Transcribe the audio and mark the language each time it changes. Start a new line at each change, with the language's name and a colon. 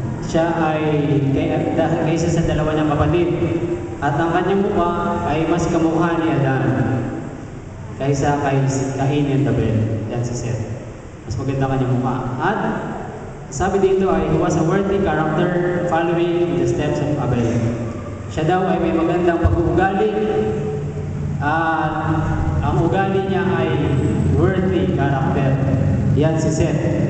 Filipino: Siya ay kaysa sa dalawa niyang kapatid. At ang kanyang mukha ay mas kamukha ni Adan kaysa kay Cain and Abel. Yan si Seth. Mas maganda kanyang mukha. At sabi dito ay
English: he was a worthy character following the steps of Abel.
Filipino: Siya daw ay may magandang pag-uugali. At ang ugali niya ay
English: worthy character.
Filipino: Yan si Seth.